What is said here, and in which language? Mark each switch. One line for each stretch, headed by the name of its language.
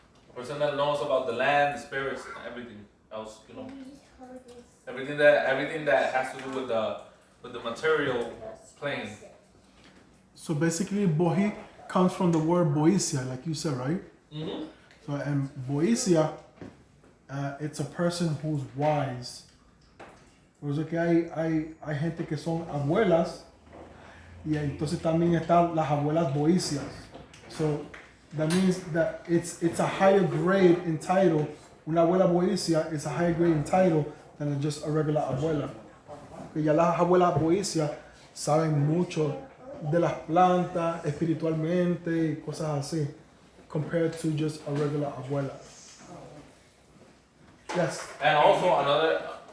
English: A person that knows about the land, the spirits, and everything else, everything that has to do with the material plane. So basically, bohi comes from the word boisia, like you said, right? Mm-hmm. So, and boisia, it's a person who's wise.
Spanish: Por eso que hay gente que son abuelas, y entonces también están las abuelas boicias.
English: So that means that it's a higher grade in title.
Spanish: Una abuela boicia
English: is a higher grade in title than just a regular abuela.
Spanish: Porque ya las abuelas boicias saben mucho de las plantas espiritualmente y cosas así,
English: compared to just a regular abuela.
Spanish: Yes. And also another.